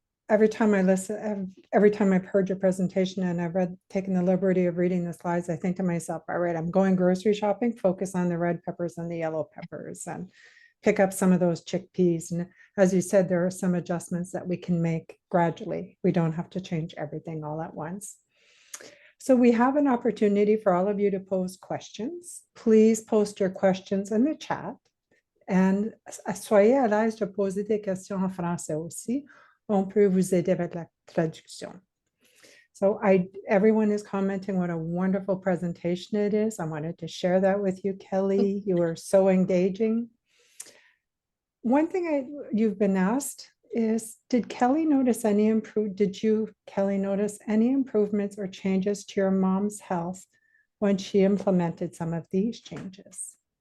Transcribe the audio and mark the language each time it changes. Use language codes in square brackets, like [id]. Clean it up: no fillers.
[en] Every time I listen, every time I've heard your presentation and I've taken the liberty of reading the slides, I think to myself, all right, I'm going grocery shopping, focus on the red peppers and the yellow peppers, and pick up some of those chickpeas. And as you said, there are some adjustments that we can make gradually. We don't have to change everything all at once. So we have an opportunity for all of you to pose questions. Please post your questions in the chat. [fr] And soyez à l'aise de poser des questions en français aussi. On peut vous aider avec la traduction. [en] So everyone is commenting what a wonderful presentation it is. I wanted to share that with you, Kelly. You are so engaging. One thing you've been asked is, did Kelly notice any Kelly, notice any improvements or changes to your mom's health when she implemented some of these changes?